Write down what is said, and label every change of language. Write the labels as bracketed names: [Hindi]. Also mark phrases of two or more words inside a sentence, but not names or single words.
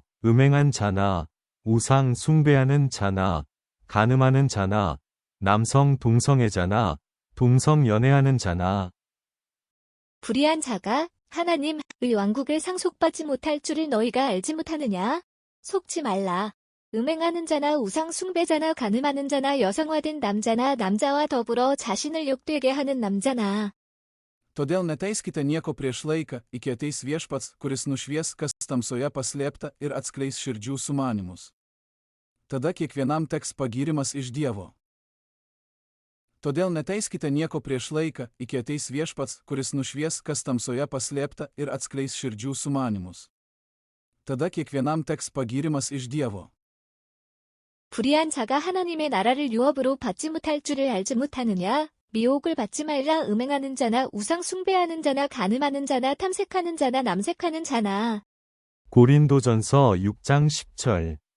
[Korean] 음행한 자나 우상 숭배하는 자나 간음하는 자나 남성 동성애자나 동성 연애하는 자나 불의한 자가 하나님의 왕국을 상속받지 못할 줄을 너희가 알지 못하느냐? 속지 말라. 음행하는 자나 우상 숭배자나 간음하는 자나 여성화된 남자나 남자와 더불어 자신을 욕되게 하는 남자나 [Lithuanian] Todėl neteiskite nieko prieš laiką, iki ateis viešpats, kuris nušvies, kas tamsoje paslėpta ir atskleis širdžių sumanymus. Tada kiekvienam teks pagyrimas iš Dievo. Todėl neteiskite nieko prieš laiką, iki ateis viešpats, kuris nušvies, kas tamsoje paslėpta ir atskleis širdžių sumanymus. Tada kiekvienam teks pagyrimas iš Dievo. [Korean] 불의한 자가 하나님의 나라를 유업으로 받지 못할 줄을 알지 못하느냐? 미혹을 받지 말라. 음행하는 자나 우상 숭배하는 자나 간음하는 자나 탐색하는 자나 남색하는 자나 고린도전서 6장 10절.